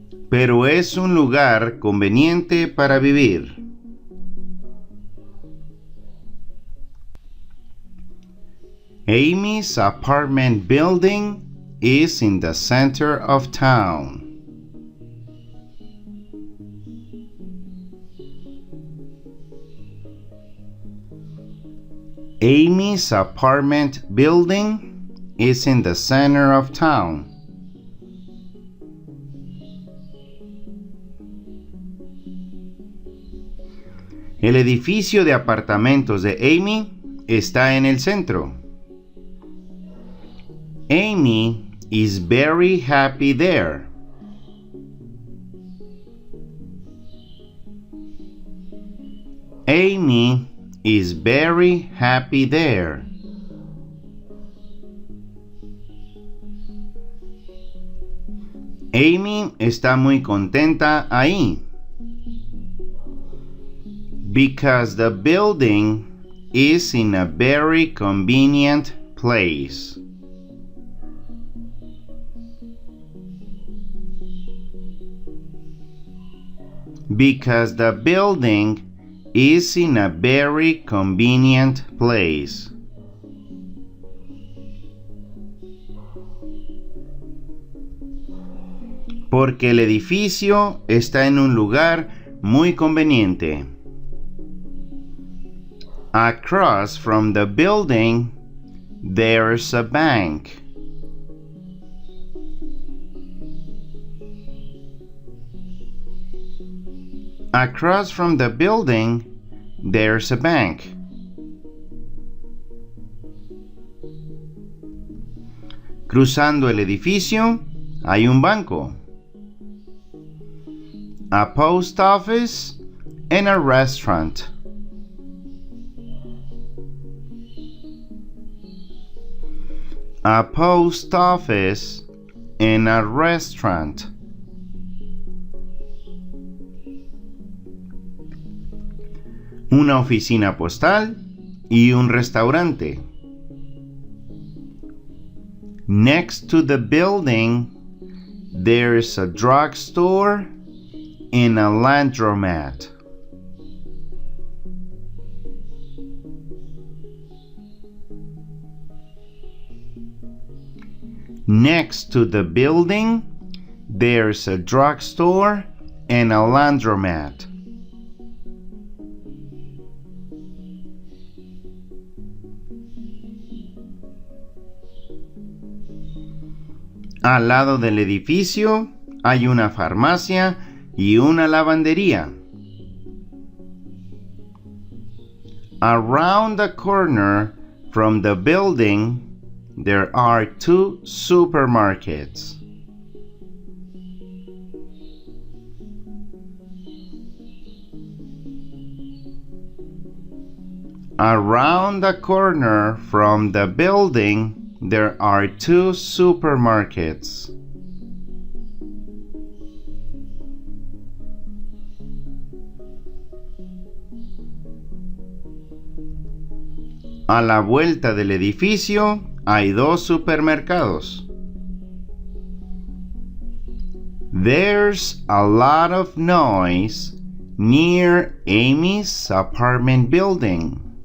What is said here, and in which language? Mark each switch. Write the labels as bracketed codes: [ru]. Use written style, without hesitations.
[es] Pero es un lugar conveniente para vivir. [en] Amy's apartment building is in the center of town. Amy's apartment building is in the center of town. [es] El edificio de apartamentos de Amy está en el centro. [en] Amy is very happy there. Amy is very happy there. [es] Amy está muy contenta ahí. [en] Because the building is in a very convenient place. Because the building is in a very convenient place. [es] Porque el edificio está en un lugar muy conveniente. [en] Across from the building, there's a bank. Across from the building, there's a bank. [es] Cruzando el edificio, hay un banco. [en] A post office and a restaurant. A post office and a restaurant. [es] Una oficina postal y un restaurante. [en] Next to the building, there's a drugstore and a laundromat. Next to the building, there's a drugstore and a laundromat. [es] Al lado del edificio hay una farmacia y una lavandería. [en] Around the corner from the building, there are two supermarkets. Around the corner from the building, there are two supermarkets. [es] A la vuelta del edificio hay dos supermercados. [en] There's a lot of noise near Amy's apartment building.